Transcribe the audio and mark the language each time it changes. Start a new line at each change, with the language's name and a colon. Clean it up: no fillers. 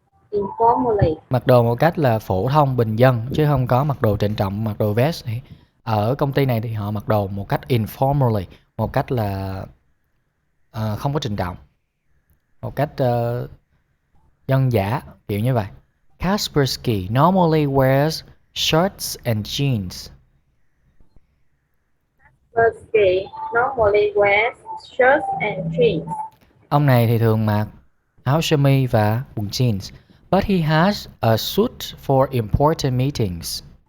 English: Informally.
Vietnamese: Mặc đồ một cách là phổ thông, bình dân, chứ không có mặc đồ trịnh trọng, mặc đồ vest. Ở công ty này thì họ mặc đồ một cách informally, một cách là không có trịnh trọng, một cách dân dã, kiểu như vậy.
English: Kaspersky normally wears shirts and jeans. Kaspersky normally wears shirts and jeans.
Vietnamese: Ông này thì thường mặc áo sơ mi và quần jeans.
English: But he has a suit for important meetings.